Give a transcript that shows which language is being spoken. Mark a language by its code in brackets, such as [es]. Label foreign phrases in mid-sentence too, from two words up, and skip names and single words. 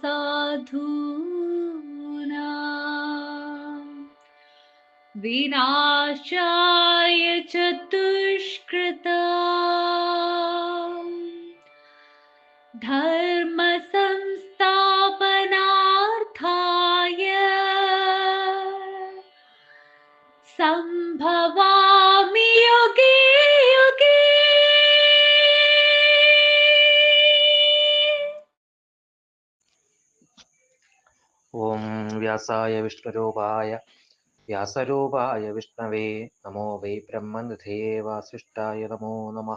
[sa] साधूनां विनाशाय च दुष्कृतां धर्म संस्थापनार्थाय संभवामि युगे युगे। ഓം വ്യാസായ വിഷ്ണുരൂപായ വ്യാസരൂപായ വിഷ്ണവേ നമോ വൈ ബ്രഹ്മനിധേ വാസിഷ്ഠായ നമോ നമഃ.